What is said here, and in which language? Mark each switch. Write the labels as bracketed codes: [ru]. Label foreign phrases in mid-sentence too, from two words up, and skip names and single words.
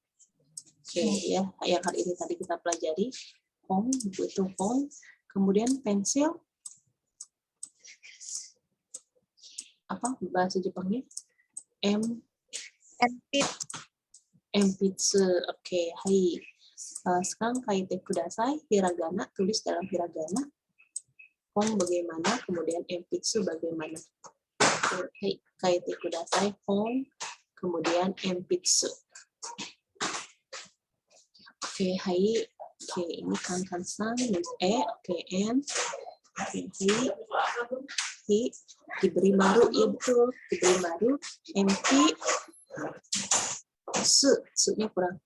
[id] Oke, ya, yang kali ini tadi kita pelajari. Hong, buku itu hong. Kemudian pensil. Apa bahasa Jepangnya? Enpitsu. Oke, hai. Sekarang [ja] 書いてください, [id] hiragana, tulis dalam hiragana. Hong bagaimana, kemudian enpitsu bagaimana. Hai, [ja] 書いてください, [id] hong, kemudian enpitsu. Oke, hai. Oke, ini kan-san, oke, N. Oke, hi. Diberi maru, ya betul. Diberi maru, MP, su-nya kurang.